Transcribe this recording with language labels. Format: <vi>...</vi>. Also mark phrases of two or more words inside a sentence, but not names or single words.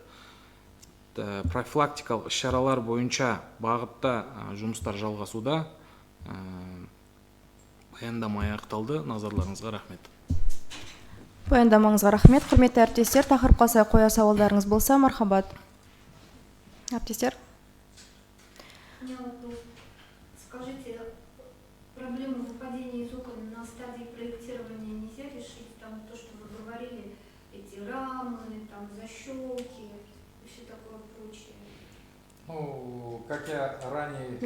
<kk>Профилактикалық іс-шаралар бойынша бағытта жұмыстар жалғасуда. Баяндама аяқталды. Назарларыңызға рахмет. Баяндамаңызға рахмет. Құрметті әріптестер, тақырыпқа сай қоя сауалдарыңыз болса, мархабат. Әріптестер.</kk> <ru>Скажите, проблему выпадения из окон на стадии проектирования нельзя решить? Там то, что вы говорили, эти рамы, там защелки и все такое прочее. Ну, как я ранее...</ru>